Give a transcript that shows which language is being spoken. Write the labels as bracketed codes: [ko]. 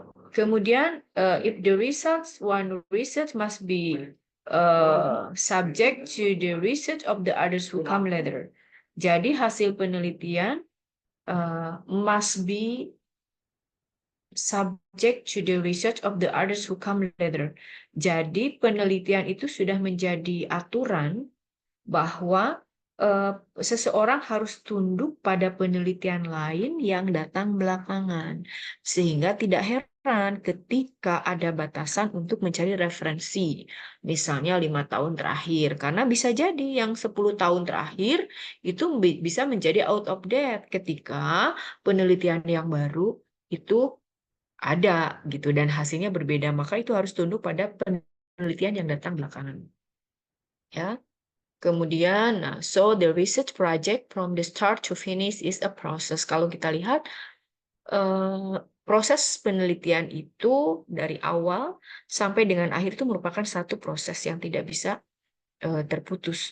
[id] Kemudian, [en] if the one research must be subject to the research of the others who come later. [id] Jadi hasil penelitian [en] must be subject to the research of the others who come later. [id] Jadi penelitian itu sudah menjadi aturan bahwa seseorang harus tunduk pada penelitian lain yang datang belakangan. Sehingga tidak heran ketika ada batasan untuk mencari referensi. Misalnya 5 tahun terakhir. Karena bisa jadi yang 10 tahun terakhir itu bisa menjadi [en] out of date [id] ketika penelitian yang baru itu ada gitu dan hasilnya berbeda. Maka itu harus tunduk pada penelitian yang datang belakangan. Ya. Kemudian, [en] so the research project from the start to finish is a process. [id] Kalau kita lihat, proses penelitian itu dari awal sampai dengan akhir itu merupakan satu proses yang tidak bisa terputus.